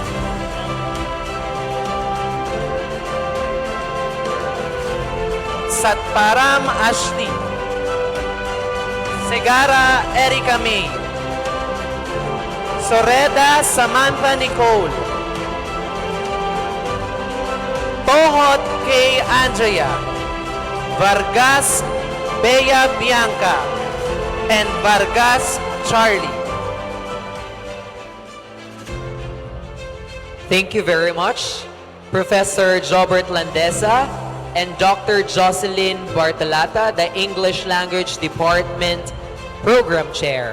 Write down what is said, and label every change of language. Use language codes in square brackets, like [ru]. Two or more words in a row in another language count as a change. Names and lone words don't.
[en] Satparam Ashley, Segara Erica May, Soreda Samantha Nicole, Tohot K. Andrea, Vargas Bea Bianca, and Vargas Charlie. Thank you very much, Professor Jobert Landesa and Dr. Jocelyn Bartolata, the English Language Department Program Chair.